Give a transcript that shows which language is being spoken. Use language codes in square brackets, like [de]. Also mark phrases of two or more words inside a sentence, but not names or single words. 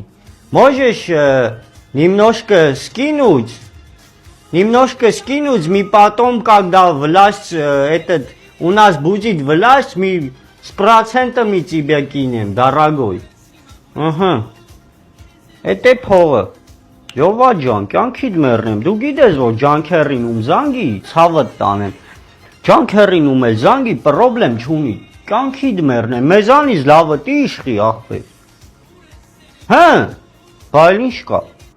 [ru] Можешь немножко скинуть, мы потом, когда власть, у нас будет власть, мы с процентами тебя кинем, дорогой. Ага. [hy] Это փողը։ Յովա ջան, կյանքիդ մեռնեմ, դու գիտես որ ջանքերին ում զանգի, ցավդ տանեմ։ Ջանքերին ում էլ զանգի, պրոբլեմ չունի։ Կյանքիդ մեռնեմ, մեզանից լավը տի իշխի ախպեր։ Հա, բայլ ինչ կա։